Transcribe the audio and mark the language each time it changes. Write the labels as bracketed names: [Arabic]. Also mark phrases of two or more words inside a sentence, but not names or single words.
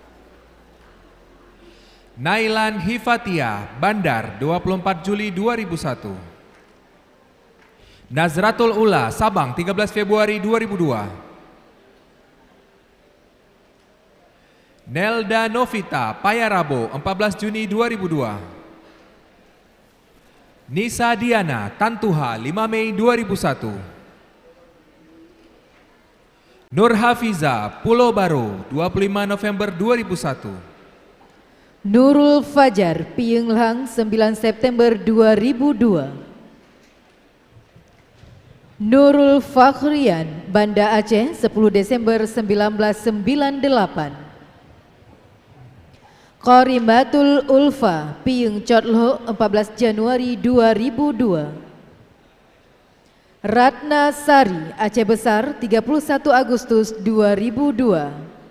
[Indonesian] Nailan Hifatia, Bandar, 24 Juli 2001. Nazratul Ula, Sabang, 13 Februari 2002. Nelda Novita, Payarabo, 14 Juni 2002. Nisa Diana, Tantuha, 5 Mei 2001. Nur Hafiza, Pulau Baru, 25 November 2001. Nurul Fajar, Pienghang, 9 September 2002. Nurul Fakhrian, Banda Aceh, 10 Desember 1998. Qorimatul Ulfa, Pieng Cotlo, 14 Januari 2002. Ratna Sari, Aceh Besar, 31 Agustus 2002.